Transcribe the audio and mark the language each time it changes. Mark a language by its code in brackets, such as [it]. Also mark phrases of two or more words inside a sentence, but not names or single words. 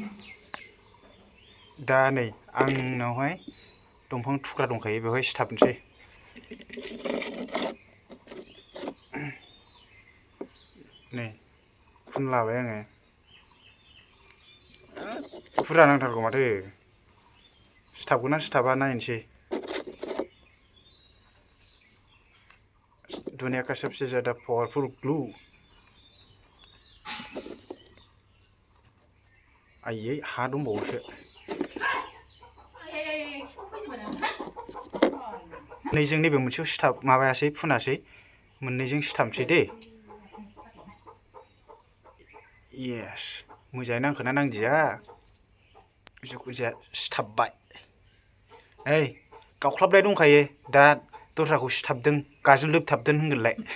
[brx] दा नै आंनावहाय दंफां थुख्रा दंखायो बेवहाय सिथाबनोसै नै फुनलाबाय आङो बुरजा नांथारगौ माथो सिथाबगोन ना सिथाबा नायनोसै [hi] दुनिया का सबसे ज़्यादा पावरफुल ग्लू [brx] आयै हा दंबावोसो मोननैजों नैबे मोनसेयाव सिथाब माबायासै फुनासै मोननैजों सिथाबसै दे यस मोजाङै नांखोना नांदिया जिखुजाया सिथाबबाय नै गावख्लाबनाय दंखायो दा दस्राखौ सिथाबदों गाजों लोबथाबदों होनगोनलाय